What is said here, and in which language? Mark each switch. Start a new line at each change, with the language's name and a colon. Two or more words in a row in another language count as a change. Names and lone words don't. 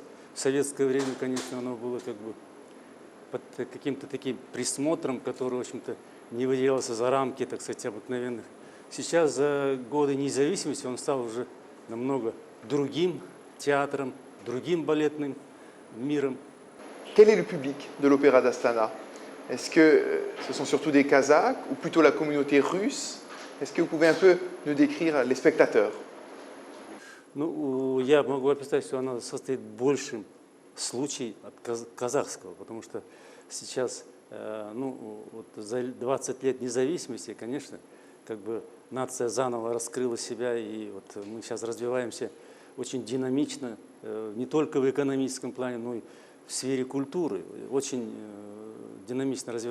Russian: В советское время, конечно, оно было как бы под каким-то таким присмотром, который, в общем-то, не выделялся за рамки, так сказать, обыкновенных. Сейчас, за годы независимости, он стал уже намного другим театром, другим балетным миром.
French: Quel est le public de l'Opéra d'Astana? Est-ce que ce sont surtout des Kazakhs ou plutôt la communauté russe? Est-ce que vous pouvez un peu nous décrire les spectateurs?
Russian: Ну, я могу представить, что она состоит в большем случае от казахского, потому что сейчас, вот за 20 лет независимости, конечно, как бы нация заново раскрыла себя, и вот мы сейчас развиваемся очень динамично, не только в экономическом плане, но и в сфере культуры, очень динамично развиваемся.